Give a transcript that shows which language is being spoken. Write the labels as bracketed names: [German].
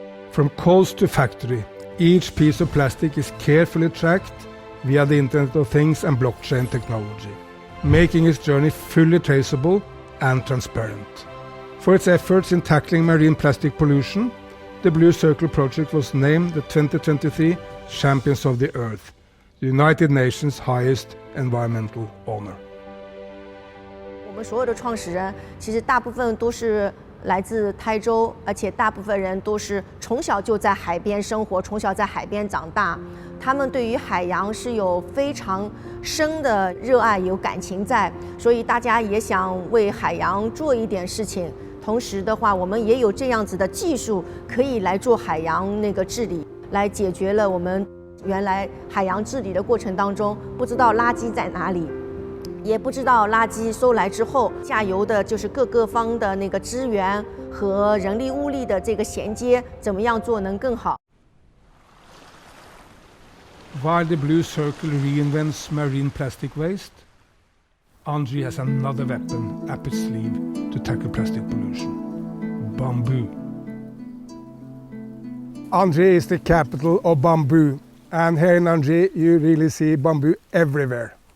[English] From coast to factory, each piece of plastic is carefully tracked via the Internet of Things and blockchain technology, making its journey fully traceable and transparent. For its efforts in tackling marine plastic pollution, the Blue Circle project was named the 2023 Champions of the Earth, the United Nations' highest environmental honor. [Chinese] 们所有的创始人其实大部分都是来自台州，而且大部分人都是从小就在海边生活，从小在海边长大。他们对于海洋是有非常深的热爱，有感情在，所以大家也想为海洋做一点事情。同时的话，我们也有这样子的技术，可以来做海洋那个治理，来解决了我们原来海洋治理的过程当中不知道垃圾在哪里。也不知道垃圾收来之后，下游的就是各个方的那个资源和人力物力的这个衔接，怎么样做能更好。 [English] While the Blue Circle reinvents marine plastic waste, Anji has another weapon up its sleeve to tackle plastic pollution: bamboo. Anji is the capital of bamboo, and here in Anji you really see bamboo everywhere.